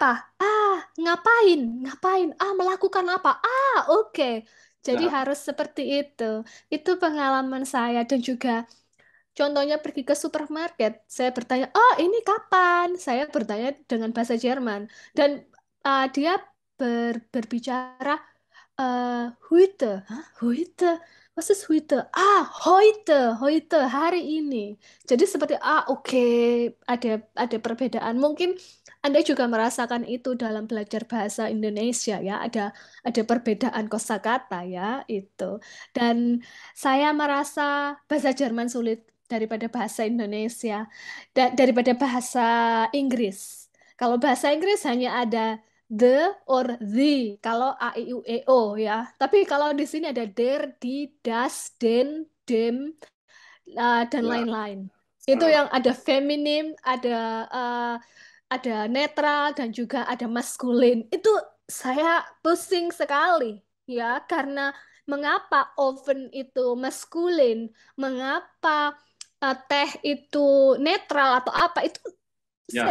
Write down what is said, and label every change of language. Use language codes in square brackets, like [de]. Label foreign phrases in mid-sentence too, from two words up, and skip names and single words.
[id] Ngapain? Ngapain? Melakukan apa? Oke. Jadi ya, harus seperti itu. Itu pengalaman saya dan juga contohnya pergi ke supermarket. Saya bertanya, oh ini kapan? Saya bertanya dengan bahasa Jerman. Dan dia berbicara heute. Hah? Heute? [de] Was ist heute? Heute. Heute. [id] Hari ini. Jadi seperti, oke. Ada perbedaan. Mungkin Anda juga merasakan itu dalam belajar bahasa Indonesia ya. Ada perbedaan kosakata ya, itu. Dan saya merasa bahasa Jerman sulit daripada bahasa Indonesia. Daripada bahasa Inggris. Kalau bahasa Inggris hanya ada [en] the or the [id] kalau a i u e o ya. Tapi kalau di sini ada [de] der, die, das, den, dem [id] dan ya. lain-lain. Itu Sama. yang ada feminim, ada netral dan juga ada maskulin. Itu saya pusing sekali ya karena mengapa oven itu maskulin, mengapa teh itu netral atau apa itu saya